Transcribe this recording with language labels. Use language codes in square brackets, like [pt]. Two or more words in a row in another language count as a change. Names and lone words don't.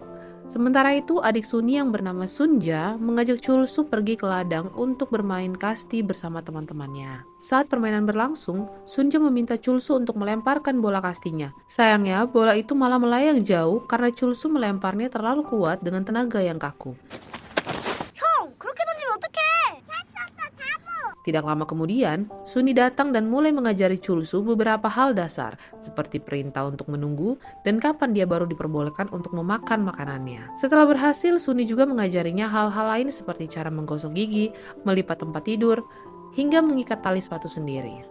[id] Sementara itu, adik Suni yang bernama Sunja mengajak Chulsu pergi ke ladang untuk bermain kasti bersama teman-temannya. Saat permainan berlangsung, Sunja meminta Chulsu untuk melemparkan bola kastinya. Sayangnya, bola itu malah melayang jauh karena Chulsu melemparnya terlalu kuat dengan tenaga yang kaku. [ko] 형, 그렇게 던지면 어떡해? [id] Tidak lama kemudian, Suni datang dan mulai mengajari Chulsu beberapa hal dasar, seperti perintah untuk menunggu dan kapan dia baru diperbolehkan untuk memakan makanannya. Setelah berhasil, Suni juga mengajarinya hal-hal lain seperti cara menggosok gigi, melipat tempat tidur, hingga mengikat tali sepatu sendiri.